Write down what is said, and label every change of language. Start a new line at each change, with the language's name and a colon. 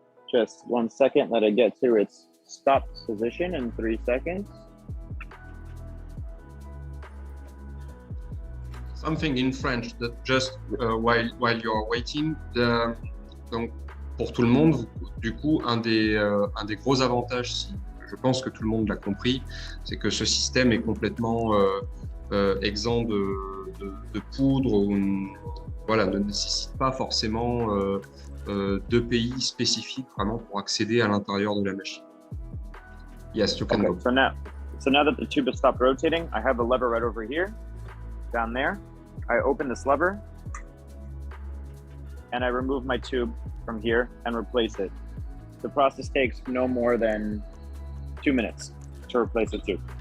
English: Just 1 second, let it get to its stop position in 3 seconds. Something in French that just while you're waiting.
French: Donc pour tout le monde, du coup, un des gros avantages, je pense que tout le monde l'a compris, c'est que ce système est complètement exempt de poudre, ou, voilà, ne nécessite pas forcément de pays spécifiques vraiment pour accéder à l'intérieur de la machine.
English: Yes, you can go. So now that the tube has stopped rotating, I have a lever right over here, down there. I open this lever and I remove my tube from here and replace it. The process takes no more than 2 minutes to replace the tube.